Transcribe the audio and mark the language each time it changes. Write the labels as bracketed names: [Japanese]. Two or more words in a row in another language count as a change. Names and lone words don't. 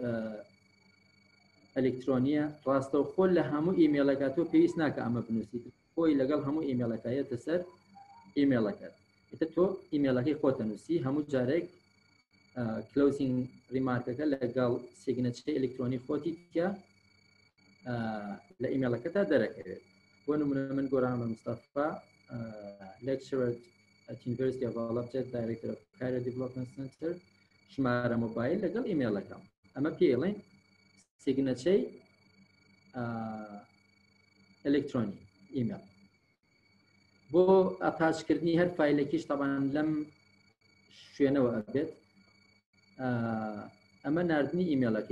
[Central Kurdish] ئەلکترۆنیە ڕاستەوخۆ لە هەموو ئیمێڵەکە تۆ پێویست ناکە ئەمە بنووسیت خۆی لەگەڵ هەموو ئیمێڵەکەیەتە سەر ئیمێڵەکەت ئیتر تۆ ئیمێڵەکەی خۆتە نووسی هەموو جارێک [English] closing remark [Central Kurdish] لەگەڵ سیگنەچەی ئەلکترۆنی خۆتی کە لە ئیمێڵەکەتا دەرەکەوێت بۆ نمونە من گۆرانمە مستەفا [English] lecturer at University of Alabama Director of Career Development Center [Central Kurdish] ژمارە مۆبایل لەگەڵ ئیمێڵەکەم ئەمە پێڵێن سیگنەچەی ئەلکترۆنی ئیمێل بۆ ئەتاچکردنی هەر فایلێکیش تەبان لەم شوێنەوە ئەبێت ئەمە نردنی ئیمێلەکەی